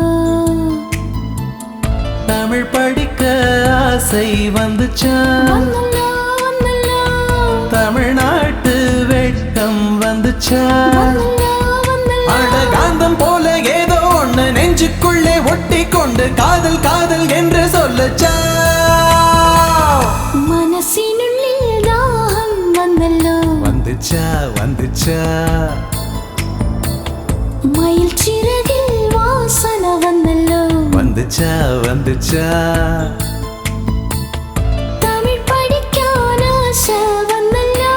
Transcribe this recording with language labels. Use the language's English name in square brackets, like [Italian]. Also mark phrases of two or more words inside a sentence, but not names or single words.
[Tamil] தமிழ் படிக்க ஆசை வந்துச்சா? [Malayalam] വന്നല്ലോ വന്നല്ലോ. [Tamil] தமிழ்நாட்டு வெட்கம் வந்துச்சா? [Malayalam] വന്നല്ലോ വന്നല്ലോ. [Tamil] அடகாந்தம் போல ஏதோ ஒண்ணு நெஞ்சுக்குள்ளே ஒட்டி கொண்டு காதல் காதல் என்று சொல்லச்சா? [Malayalam] മനസ്സിനുള്ളിൽ ദാഹം വന്നല്ലോ. [Tamil] வந்துச்சா வந்துச்சா? [Malayalam] മയിൽ ചിറകിൽ വാസന വന്നല്ലോ. [Tamil] வந்துச்சா வந்துச்சா? [Malayalam] തമിഴ് പഠിക്കാൻ ആശ വന്നല്ലോ.